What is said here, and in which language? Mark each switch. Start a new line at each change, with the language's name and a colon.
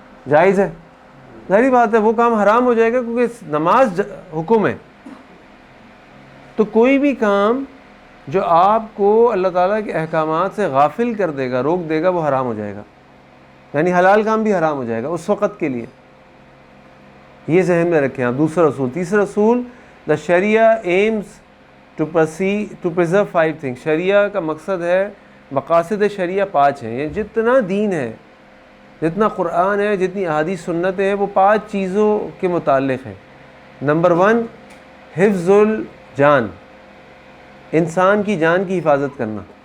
Urdu: جائز ہے؟ ظاہری بات ہے وہ کام حرام ہو جائے گا کیونکہ نماز حکم ہے. تو کوئی بھی کام جو آپ کو اللہ تعالیٰ کے احکامات سے غافل کر دے گا, روک دے گا, وہ حرام ہو جائے گا. یعنی حلال کام بھی حرام ہو جائے گا اس وقت کے لیے. یہ ذہن میں رکھیں آپ. دوسرا اصول. تیسرا اصول,
English: The sharia aims to preserve 5 things.
Urdu: شریعہ کا مقصد ہے, مقاصد شریعہ 5 ہیں. یہ جتنا دین ہے, جتنا قرآن ہے, جتنی احادیث سنت ہے, وہ 5 چیزوں کے متعلق ہے. نمبر 1, حفظ الجان, انسان کی جان کی حفاظت کرنا.